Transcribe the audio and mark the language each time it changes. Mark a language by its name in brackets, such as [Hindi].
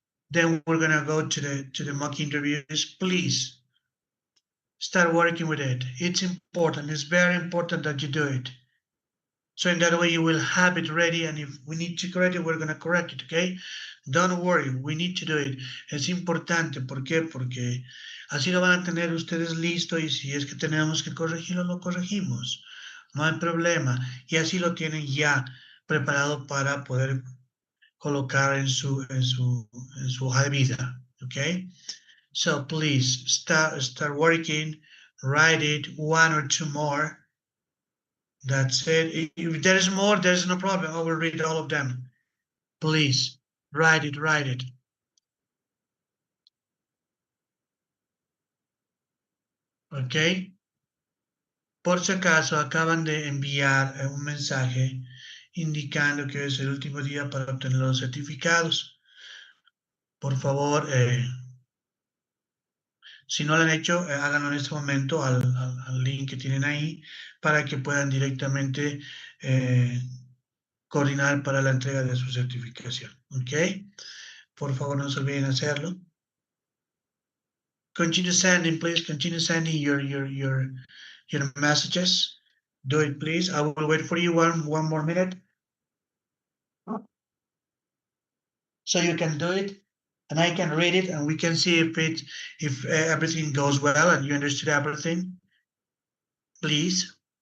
[English] Then we're gonna go to the mock interviews. Please start working with it. It's important. It's very important that you do it. So in that way, you will have it ready. And if we need to correct it, we're going to correct it, okay? Don't worry, we need to do it. [Spanish] Es importante. ¿Por qué? Porque así lo van a tener ustedes listo y si es que tenemos que corregirlo, lo corregimos. No hay problema. Y así lo tienen ya preparado para poder colocar en su hoja de vida, okay? [English] So please start working, write it, one or two more. That's it. If there is more, there's no problem. I will read all of them. Please, write it. Okay. [Spanish] Por si acaso, acaban de enviar un mensaje indicando que es el último día para obtener los certificados. Por favor, si no lo han hecho, háganlo en este momento al link que tienen ahí para que puedan directamente coordinar para la entrega de su certificación. ¿Ok? Por favor, no se olviden hacerlo. [English] Continue sending, please. Continue sending your messages. Do it, please. I will wait for you one more minute. So you can do it, and I can read it, and we can see if everything goes well and you understood everything. Please.